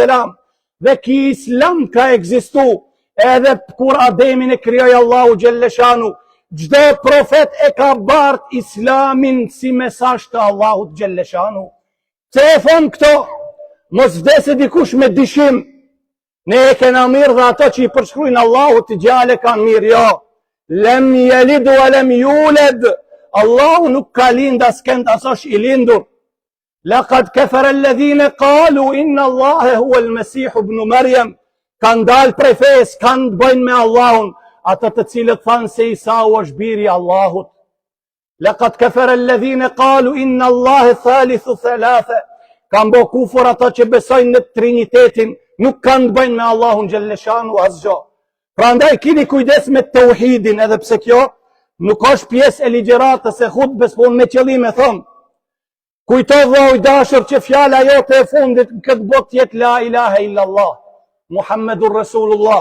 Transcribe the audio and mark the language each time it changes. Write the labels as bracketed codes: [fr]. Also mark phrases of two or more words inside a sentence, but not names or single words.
[sq] Dhe ki Islam ka egzistu, edhe kur Ademin e krijoi Allahu [ar] جل شأنه, [sq] çdo profet e ka bart Islamin si mesazh të Allahut [ar] جل شأنه. [sq] Se e thon këto, mos vdesë dikush me dyshim, ne e kena mirë dhe ato që i përshkrujnë Allahut të gjale kanë mirë, jo. [ar] لم يلد ولم يولد. [sq] Allahu nuk ka lind as kënd as është i lindur. [ar] لقد كفر الذين قالوا إن الله هو المسيح ابن مريم. [sq] Kanë dalë prej fesë, kanë të bëjnë me Allahun, ata të cilët thanë se Isa është biri i Allahut. [ar] لقد كفر الذين قالوا إن الله ثالث ثلاثة. [sq] Kanë bë kufur ata që besojnë në Trinitetin, nuk kanë të bëjnë me Allahun [ar] جل شأنه [sq] asgjë. Prandaj keni kujdes me tauhidin, edhe pse kjo nuk është pjesë e ligjëratës e hutbes, po me qëllim e thon. Kujto vllai dashur që fjala jote e fundit në këtë botë jetë [ar] لا إله إلا الله محمد رسول الله.